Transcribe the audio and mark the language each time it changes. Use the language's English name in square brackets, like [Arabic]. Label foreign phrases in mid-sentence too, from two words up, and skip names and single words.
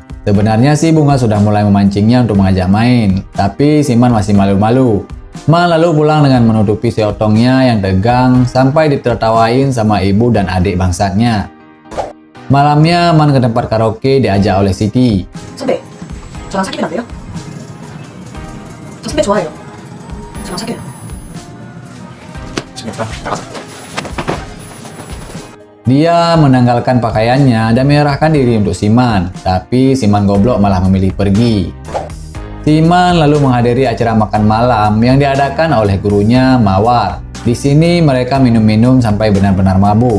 [Indonesian] Sebenarnya sih Bunga sudah mulai memancingnya untuk mengajak main, tapi si Man masih malu-malu. Man lalu pulang dengan menutupi si otongnya yang tegang sampai ditertawain sama ibu dan adik bangsatnya. Malamnya, Man ke tempat karaoke diajak oleh Siti. [Korean] 선배, 저랑 사귀면 안 돼요? 저 선배 좋아해요. 저랑 사귀어요. 재밌다. 나가자. [Indonesian] Dia menanggalkan pakaiannya dan menyerahkan diri untuk si Man. Tapi si Man goblok malah memilih pergi. Si Man lalu menghadiri acara makan malam yang diadakan oleh gurunya Mawar. Di sini mereka minum-minum sampai benar-benar mabuk.